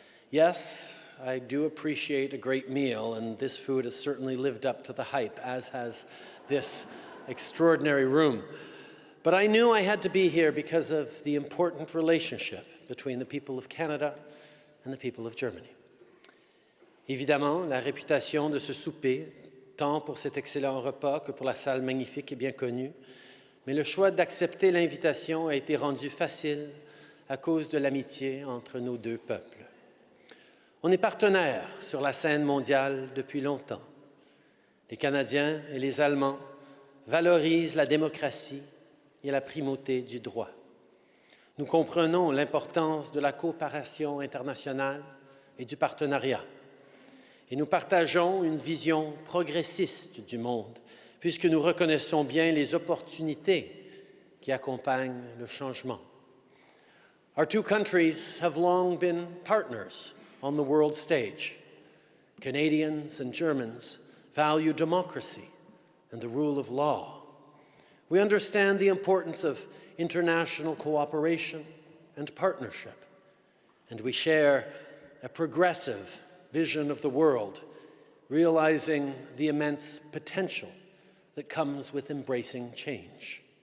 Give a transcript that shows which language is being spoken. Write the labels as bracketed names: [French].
[English] Yes, I do appreciate a great meal, and this food has certainly lived up to the hype, as has this extraordinary room. But I knew I had to be here because of the important relationship between the people of Canada and the people of Germany. [French] Évidemment, la réputation de ce souper, tant pour cet excellent repas que pour la salle magnifique est bien connue, mais le choix d'accepter l'invitation a été rendu facile à cause de l'amitié entre nos deux peuples. On est partenaires sur la scène mondiale depuis longtemps. Les Canadiens et les Allemands valorisent la démocratie et la primauté du droit. Nous comprenons l'importance de la coopération internationale et du partenariat. Et nous partageons une vision progressiste du monde, puisque nous reconnaissons bien les opportunités qui accompagnent le changement. [English] Our two countries have long been partners on the world stage. Canadians and Germans value democracy and the rule of law. We understand the importance of international cooperation and partnership, and we share a progressive vision of the world, realizing the immense potential that comes with embracing change.